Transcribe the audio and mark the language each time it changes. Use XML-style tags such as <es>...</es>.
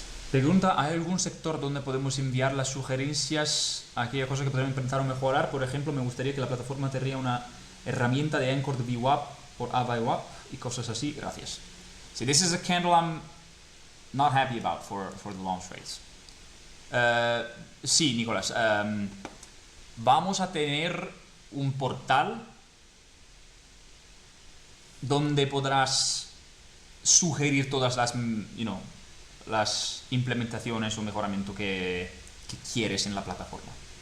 <es>Pregunta, ¿hay algún sector donde podemos enviar las sugerencias a aquella cosa que podemos implementar o mejorar? Por ejemplo, me gustaría que la plataforma tenga una herramienta de Anchor de VWAP or AVWAP y cosas así. Gracias.</es> <en>See, this is a candle I'm not happy about for the long trades.</en> <es>Sí, Nicolás. Vamos a tener un portal donde podrás sugerir todas las, las implementaciones o mejoramiento que quieres en la plataforma.</es>